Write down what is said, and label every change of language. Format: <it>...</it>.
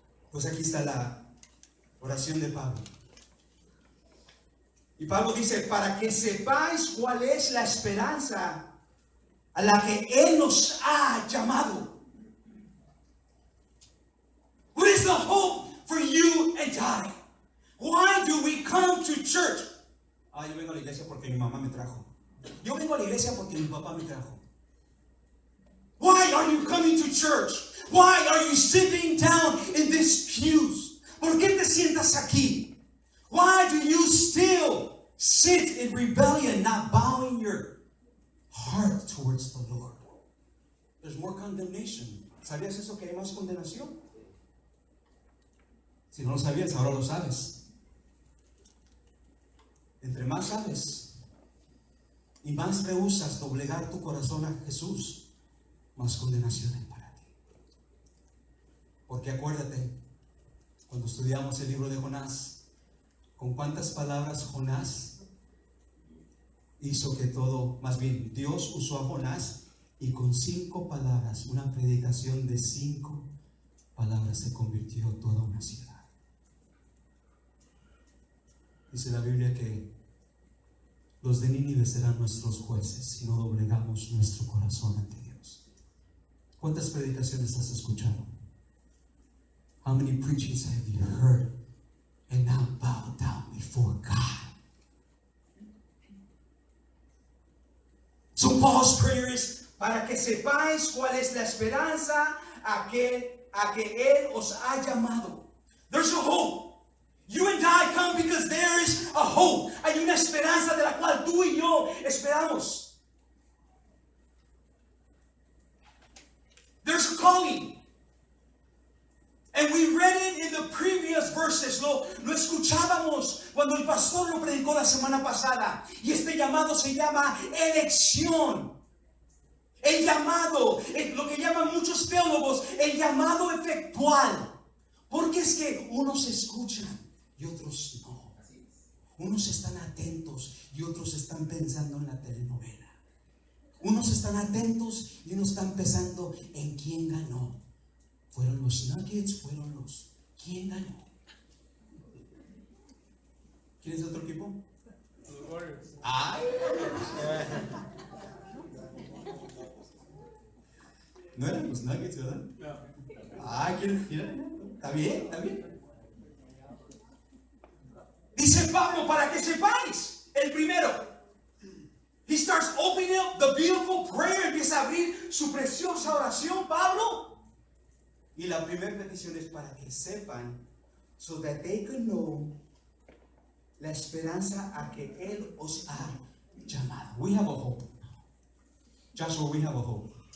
<es>Pues aquí está la oración de Pablo. Y Pablo dice, para que sepáis cuál es la esperanza a la que Él nos ha llamado.</es> <en>What is the hope for you and I? Why do we come to church?</en> <es>Yo vengo a la iglesia porque mi mamá me trajo. Yo vengo a la iglesia porque mi papá me trajo.</es> <en>Why are you coming to church? Why are you sitting down in these pews?</en> <es>¿Por qué te sientas aquí?</es> <en>Why do you still sit in rebellion, not bowing your heart towards the Lord? There's more condemnation.</en> <es>¿Sabías eso, que hay más condenación? Si no lo sabías, ahora lo sabes. Entre más sabes y más rehusas doblegar tu corazón a Jesús, más condenación hay para ti. Porque acuérdate, cuando estudiamos el libro de Jonás, con cuántas palabras Jonás hizo que todo, más bien Dios usó a Jonás, y con 5 palabras, una predicación de 5 palabras, se convirtió toda una ciudad. Dice la Biblia que los de Nínive serán nuestros jueces si no doblegamos nuestro corazón ante Dios. ¿Cuántas predicaciones has escuchado?</es> <en>How many preachings have you heard and now bow down before God? So Paul's prayer is,</en> <es>para que sepáis cuál es la esperanza a que Él os ha llamado.</es> <en>There's a hope. You and I come because there is a hope.</en> <es>Hay una esperanza de la cual tú y yo esperamos.</es> <en>There's a calling. And we read it in the previous verses.</en> <es>Lo escuchábamos cuando el pastor lo predicó la semana pasada. Y este llamado se llama elección. El llamado, lo que llaman muchos teólogos, el llamado efectual. Porque es que unos escuchan y otros no. Unos están atentos y otros están pensando en la telenovela. Unos están atentos y unos están pensando en quién ganó. ¿Fueron los Nuggets? ¿Fueron los? ¿Quién ganó? ¿Quién es de otro equipo? Los Warriors. ¡Ay! No eran los Nuggets, ¿verdad? No. ¡Ay! ¿Quién era? ¿Está bien? ¿Está bien? Dice Pablo, para que sepáis, el primero.</es> <en>He starts opening up the beautiful prayer.</en> <es>Empieza a abrir su preciosa oración, Pablo. Y la primera petición es para que sepan,</es> <en>so that they can know,</en> <es>la esperanza a que Él os ha llamado.</es> <en>We have a hope.</en> <es>Joshua, we have a hope.</es>